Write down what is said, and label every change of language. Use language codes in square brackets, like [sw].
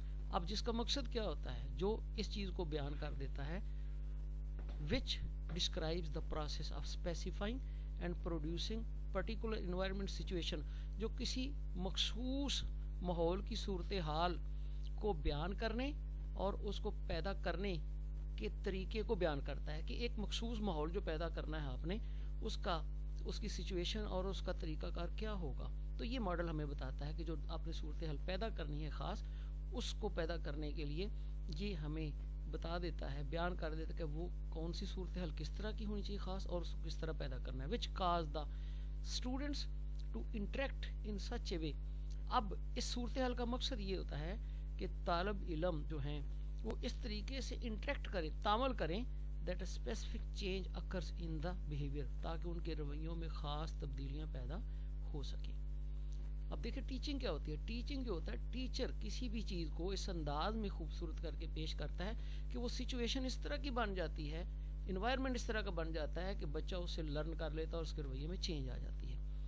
[ur] اب جس کا مقصد کیا ہوتا ہے, جو اس چیز کو بیان کر دیتا ہے, [en] which describes the process of specifying and producing particular environment situation, [ur] جو کسی مخصوص ماحول کی صورتحال کو بیان کرنے اور اس کو پیدا کرنے کے طریقے کو بیان کرتا ہے کہ ایک مخصوص ماحول جو پیدا کرنا ہے آپ نے, اس کی سچویشن اور اس کا طریقہ کار کیا ہوگا. تو یہ ماڈل ہمیں بتاتا ہے کہ جو آپ نے صورتحال پیدا کرنی ہے خاص, اس کو پیدا کرنے کے لیے یہ ہمیں بتا دیتا ہے, بیان کر دیتا ہے کہ وہ کون سی صورتحال کس طرح کی ہونی چاہیے خاص, اور اس کو کس طرح پیدا کرنا ہے. [en] which cause the students to interact in such a way. [ur] اب اس صورتحال کا مقصد یہ ہوتا ہے کہ طالب علم جو ہیں وہ اس طریقے سے انٹریکٹ کریں, تعامل کریں, [en] that a specific change occurs in the behavior, [ur] تاکہ ان کے رویوں میں خاص تبدیلیاں پیدا ہو سکیں. اب دیکھیں ٹیچنگ کیا ہوتی ہے. ٹیچنگ جو ہوتا ہے, ٹیچر کسی بھی چیز کو اس انداز میں خوبصورت کر کے پیش کرتا ہے کہ وہ سچویشن اس طرح کی بن جاتی ہے, انوائرمنٹ اس طرح کا بن جاتا ہے کہ بچہ اس سے لرن کر لیتا ہے اور اس کے رویے میں چینج آ جاتی ہے.